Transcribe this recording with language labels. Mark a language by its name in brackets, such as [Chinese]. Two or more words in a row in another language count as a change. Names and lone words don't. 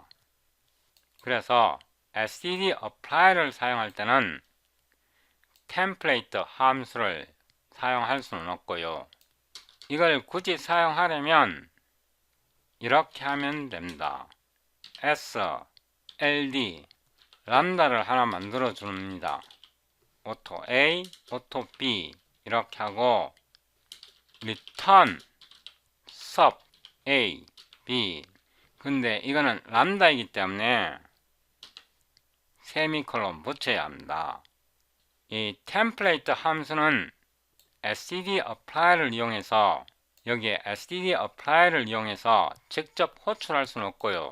[Korean] 그래서 std apply를 사용할 때는 템플레이트 함수를 사용할 수는 없고요. 이걸 굳이 사용하려면 이렇게 하면 됩니다. ld 람다를 하나 만들어 줍니다. auto a, auto b 이렇게 하고 return sub a, b 근데 이거는 람다이기 때문에 세미콜론 붙여야 합니다. 이 템플레이트 함수는 std apply를 이용해서 여기에 std apply를 이용해서 직접 호출할 수는 없고요.